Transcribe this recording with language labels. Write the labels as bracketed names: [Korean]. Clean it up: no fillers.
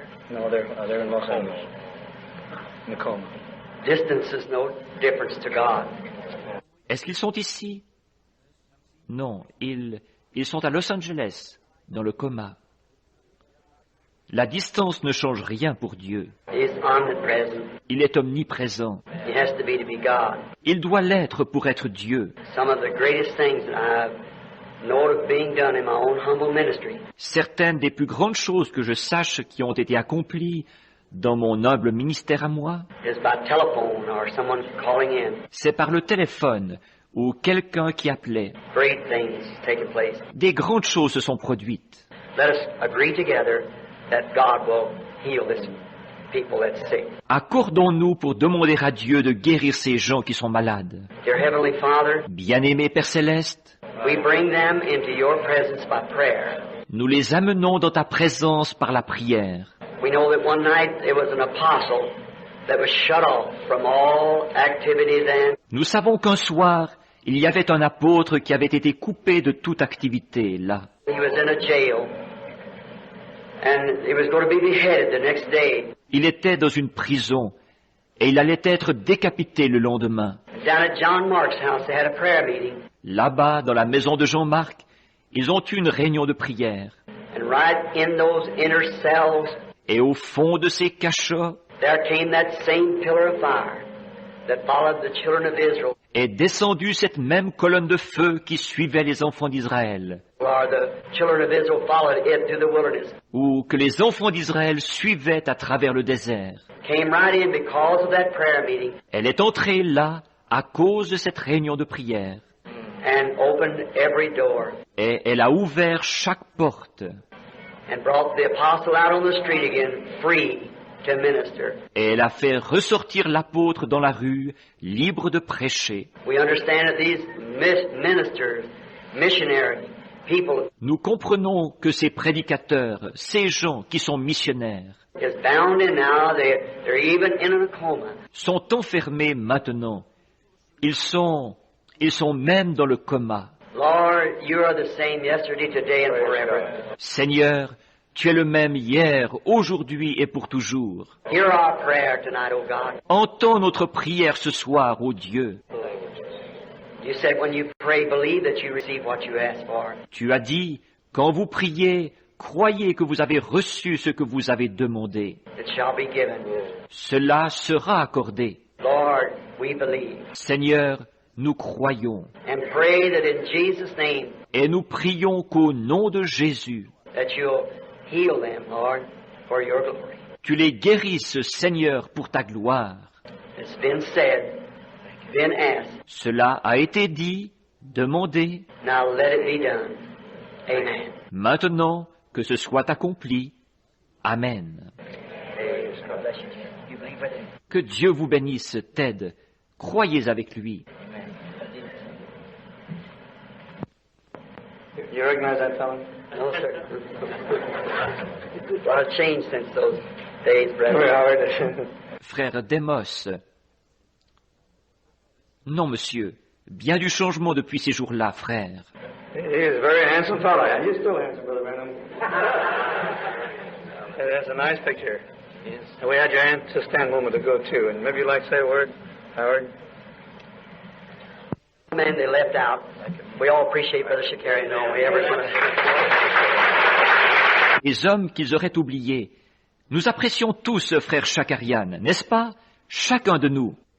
[English] No, they're in Los Angeles. In the coma. Distance is no difference to God. [French] Est-ce qu'ils sont ici? Non, ils sont à Los Angeles, dans le coma. La distance ne change rien pour Dieu. [English] He's omnipresent. [French] Il est omniprésent. [English] He has to be God. [French] Il doit l'être pour être Dieu. [English] Some of the greatest things that I've known of being done in my own humble ministry [French] Certaines des plus grandes choses que je sache qui ont été accomplies dans mon humble ministère à moi, [English] is by telephone or someone calling in. [French] c'est par le téléphone ou quelqu'un qui appelait. [English] Great things taking place. [French] Des grandes choses se sont produites. [English] Let us agree together that God will heal this people that's sick. [French] Accordons-nous pour demander à Dieu de guérir ces gens qui sont malades. [English] Dear Heavenly Father, [French] Bien-aimé Père Céleste, [English] we bring them into your presence by prayer. [French] nous les amenons dans ta présence par la prière. [English] We know that one night there was an apostle that was shut off from all activities and [French] Nous savons qu'un soir, il y avait un apôtre qui avait été coupé de toute activité là. [English] he was in a jail. And he was going to be beheaded the next day. [French] Il était dans une prison et il allait être décapité le lendemain. [English] Down at John Mark's house, they had a prayer meeting. [French] Là-bas, dans la maison de Jean-Marc, ils ont eu une réunion de prière. [English] And right in those inner cells, [French] Et au fond de ces cachots [English] there came that same pillar of fire that followed the children of Israel, [French] est descendue cette même colonne de feu qui suivait les enfants d'Israël, [English] or the children of Israel followed it through the wilderness. [French] ou que les enfants d'Israël suivaient à travers le désert. [English] Came right in because of that prayer meeting [French] Elle est entrée là à cause de cette réunion de prière. [English] and opened every door [French] Et elle a ouvert chaque porte. [English] and brought the apostle out on the street again, free to minister. [French] Et elle a fait ressortir l'apôtre dans la rue, libre de prêcher. [English] We understand that these ministers, missionary people, [French] Nous comprenons que ces prédicateurs, ces gens qui sont missionnaires, [English] is bound in now. They're even in a coma. [French] sont enfermés maintenant. Ils sont même dans le coma. [English] Lord, you are the same yesterday, today, and forever. [French] Seigneur, tu es le même hier, aujourd'hui et pour toujours. [English] Hear our prayer tonight, O God. [French] Entends notre prière ce soir, ô Dieu. [English] You said when you pray, believe that you receive what you ask for. [French] Tu as dit, quand vous priez, croyez que vous avez reçu ce que vous avez demandé. [English] It shall be given. [French] Cela sera accordé. [English] Lord, we believe. [French] Seigneur, nous croyons [English] And pray that in Jesus' name [French] et nous prions qu'au nom de Jésus, [English] that you'll heal them, Lord, for your glory. [French] tu les guérisses, Seigneur, pour ta gloire. [English] It's been said, been asked. [French] Cela a été dit, demandé. [English] Now let it be done. Amen. [French] Maintenant, que ce soit accompli. [English] Amen. God bless you. You believe with him. [French] Que Dieu vous bénisse, Ted. Croyez avec lui. [English] You recognize that fellow? No, sir. A lot of change since those days, Very brother. hard. [French] Frère Demos. Non, monsieur. Bien du changement depuis ces jours-là, frère. [English] He is a very handsome fellow, and you're still handsome, Brother Branham. That's a nice picture. Yes. And we had your aunt to stand a moment ago, too, and maybe you'd like to say a word, Howard? Man, they left out. We all appreciate Brother Shakarian, though. We ever want to. [French] Les hommes qu'ils auraient oubliés. Nous apprécions tous frère Chakarian, n'est-ce pas? Chacun de nous.